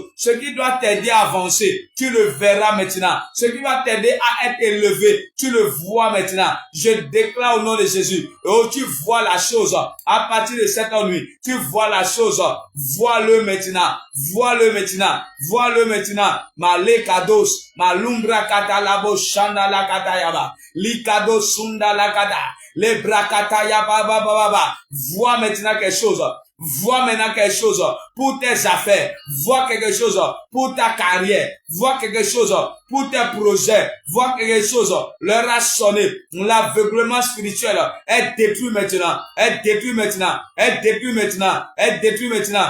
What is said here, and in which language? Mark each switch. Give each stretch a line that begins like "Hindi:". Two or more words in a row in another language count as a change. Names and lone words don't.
French: Ce qui doit t'aider à avancer, tu le verras maintenant. Ce qui va t'aider à être élevé, tu le vois maintenant. Je déclare au nom de Jésus. Oh, tu vois la chose à partir de cette nuit. Tu vois la chose. Vois-le maintenant. Vois-le maintenant. Vois-le maintenant. Male kados, malumbra katalabo shanda la katayaba. Likado sunda la kata. Les brakataya baba baba. Vois maintenant quelque chose. Vois maintenant quelque chose pour tes affaires. Vois quelque chose pour ta carrière. Vois quelque chose pour tes projets. Vois quelque chose. L'heure a sonné. L'aveuglement spirituel est détruit maintenant. Est détruit maintenant. Est détruit maintenant. Est détruit maintenant.